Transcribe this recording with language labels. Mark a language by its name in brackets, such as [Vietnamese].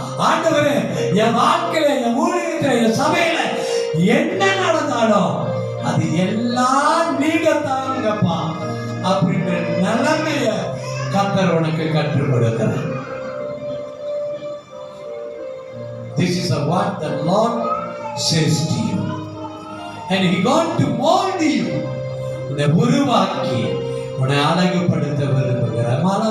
[Tamil] ஆண்டவரே, என் வாழ்க்கையில, என் ஊழியத்துல, என் சபையில என்ன நடந்தாலும் அது எல்லாம் நீங்க தாங்கப்பா அப்படின்ற நிலைமைய கர்த்தர் உனக்கு கற்றுக் கொடுக்கிறார். [English] This is what the Lord says to you, and He going to mold you. [Tamil] உன்னை உருவாக்கி உன்னை அழகுபடுத்த விரும்புகிறார்.